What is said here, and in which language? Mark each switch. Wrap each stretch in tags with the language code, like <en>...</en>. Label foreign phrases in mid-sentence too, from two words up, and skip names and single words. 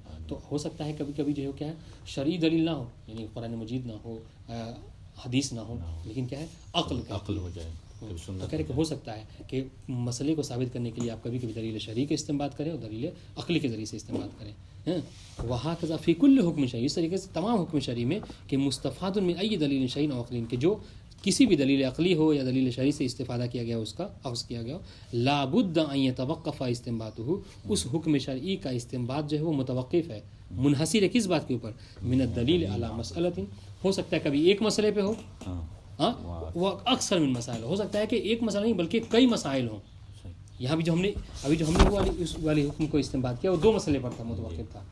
<ur>تو ہو سکتا ہے کبھی کبھی جو ہے کیا ہے شرعی دلیل نہ ہو یعنی قرآن مجید نہ ہو حدیث نہ ہو لیکن کیا ہے عقل ہو جائے. تو کہہ رہے کہ ہو سکتا ہے کہ مسئلے کو ثابت کرنے کے لیے آپ کبھی کبھی دلیل شرعی کا استنباط کریں اور دلیل عقلی کے ذریعے سے استنباط کریں. وہاں</ur> <ar>کذا فی کل حکم شرعی</ar> <ur>اس طریقے سے تمام حکم شرعی میں کہ</ur> <ar>مستفاد من ای دلیل شرعی او عقلی</ar> <ur>کہ جو کسی بھی دلیل عقلی ہو یا دلیل شرعی سے استفادہ کیا گیا اس کا اخذ کیا گیا</ur> <ar>لا بد ان يتوقف استنباطه</ar> <ur>اس حکم شرعی کا استنباط جو ہے وہ متوقف ہے منحصر ہے کس بات کے اوپر</ur> <ar>من الدلیل علی مسئلۃ</ar> <ur>ہو سکتا ہے کبھی ایک مسئلے پہ ہو ہاں وہ</ur> <ar>اکثر من مسائل</ar> <ur>ہو سکتا ہے کہ ایک مسئلہ نہیں بلکہ کئی مسائل ہوں. یہاں بھی جو ہم نے اس والی حکم کو استنباط کیا وہ 2 مسئلے پر تھا متوقف تھا.</ur>